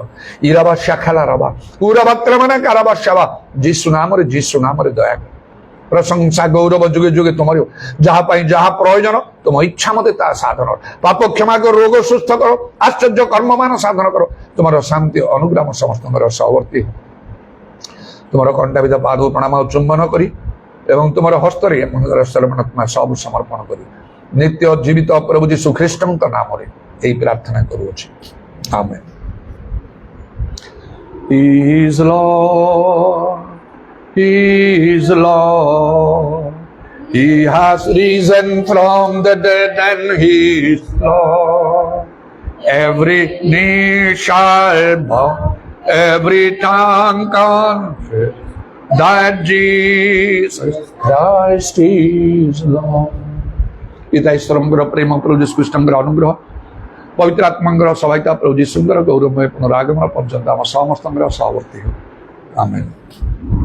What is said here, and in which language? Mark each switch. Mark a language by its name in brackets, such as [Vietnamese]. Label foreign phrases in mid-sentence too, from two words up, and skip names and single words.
[Odia] ଇରାବା ଶାଖାଲା ରବା ଉରାବାତ୍ରମନା କାରାବା ଶାବା ଯୀଶୁ ନାମରେ ଦୟା କର ପ୍ରଶଂସା ଗୌରବ ଯୁଗେ ଯୁଗେ ତୁମର ଯାହା ପାଇଁ ଯାହା ପ୍ରୟୋଜନ ତୁମ ଇଚ୍ଛା ମତେ ତାହା ସାଧନ ପାପ କ୍ଷମା କର ରୋଗ ସୁସ୍ଥ କର ଆଶ୍ଚର୍ଯ୍ୟ କର୍ମମାନ ସାଧନ କର ତୁମର ଶାନ୍ତି ଅନୁଗ୍ରାମ ସମସ୍ତଙ୍କର ସହବର୍ତ୍ତୀ ତୁମର କଣ୍ଟାବିଧ ପାଦ ପ୍ରଣାମ ଚୁମ୍ବନ କରି ଏବଂ ତୁମର ହସ୍ତରେ ମନର ସର୍ବାତ୍ମା ସବୁ ସମର୍ପଣ କରି ନିତ୍ୟ ଜୀବିତ ପ୍ରଭୁ ଯୀଶୁ ଖ୍ରୀଷ୍ଟଙ୍କ ନାମରେ ଏହି ପ୍ରାର୍ଥନା କରୁଅଛି ଆମେନ୍। [English] He is Lord, He is Lord, He has risen from the dead and He is Lord. Every knee shall bow, every tongue confess that Jesus Christ is Lord. [Odia] ପିତା ଈଶ୍ୱରଙ୍କର ପ୍ରେମ ପ୍ରଭୁ ଯୀଶୁ ଖ୍ରୀଷ୍ଟଙ୍କର ଅନୁଗ୍ରହ ପବିତ୍ର ଆତ୍ମାଙ୍କର ସହାୟତା ପ୍ରଭୁ ଯୀଶୁଙ୍କର ଗୌରବମୟ ପୁନରାଗମନ ପର୍ଯ୍ୟନ୍ତ ଆମର ସମସ୍ତଙ୍କର ସହବର୍ତ୍ତୀ ହେଉ। আমেন।